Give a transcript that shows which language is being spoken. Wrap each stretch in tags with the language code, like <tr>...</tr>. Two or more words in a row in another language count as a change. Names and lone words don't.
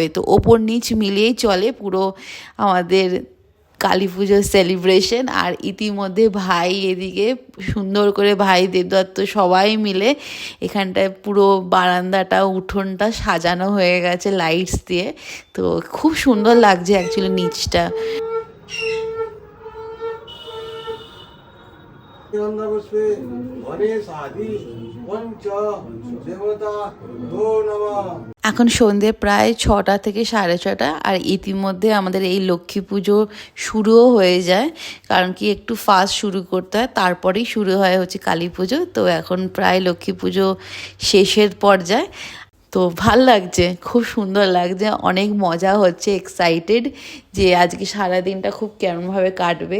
<bn>তো ওপর নিচ মিলিয়েই চলে পুরো আমাদের কালী পুজোর সেলিব্রেশন। আর ইতিমধ্যে ভাই এদিকে সুন্দর করে, ভাই দেবদত্ত সবাই মিলে এখানটায় পুরো বারান্দাটা, উঠোনটা সাজানো হয়ে গেছে লাইটস দিয়ে। তো খুব সুন্দর লাগছে অ্যাকচুয়ালি নিচটা।</bn> <sa>पुष्पे गणेश आदि पंच देवता दो नमः।</sa> <bn>এখন সন্ধ্যে প্রায় 6টা থেকে 6:30, আর ইতিমধ্যে আমাদের এই লক্ষ্মী পুজো শুরুও হয়ে যায়, কারণ কি একটু ফাস্ট শুরু করতে হয়, তারপরেই শুরু হয় হচ্ছে কালী পুজো। তো এখন প্রায় লক্ষ্মী পুজো শেষের পর্যায়ে। তো ভাল লাগছে, খুব সুন্দর লাগছে, অনেক মজা হচ্ছে, এক্সাইটেড যে আজকে সারাদিনটা খুব কেমনভাবে কাটবে।</bn>